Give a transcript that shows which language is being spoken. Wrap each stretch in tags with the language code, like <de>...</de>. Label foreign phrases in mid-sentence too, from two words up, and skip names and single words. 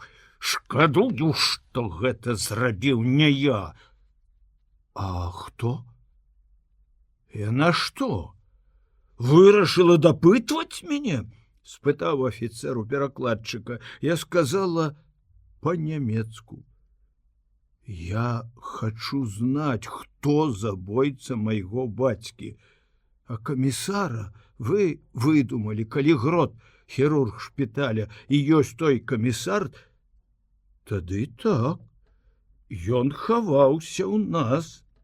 <be>«Шкадую, што гэта зрабіў не я». «А хто?» «Яна што? Вырашыла дапытваць мяне?» — спытаў афіцэр у перакладчыка. Я сказала па-нямецку:</be> <ru>«Я хочу знать,</ru> <be>хто забойца майго бацькі. А камісара вы выдумалі, калі Грот, хірург шпіталя, і ёсць той камісар, тады так. ён хаваўся ў нас.</be>